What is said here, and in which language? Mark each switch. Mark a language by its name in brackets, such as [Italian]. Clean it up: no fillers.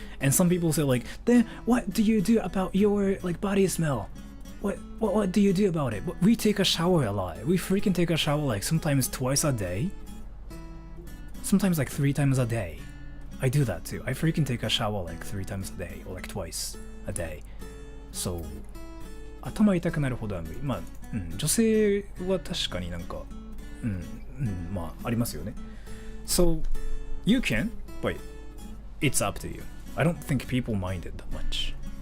[English] And some people say like, then what do you do about your like body smell? What do you do about it? We take a shower a lot. We freaking take a shower like sometimes twice a day. Sometimes like 3 times a day. I do that too. I freaking take a shower like 3 times a day or like twice a day. [Japanese] So 頭痛くなるほどは無理。まあ、女性は確かになんか、まあありますよね。 [English] So you can, but it's up to you. I don't think people mind it that much.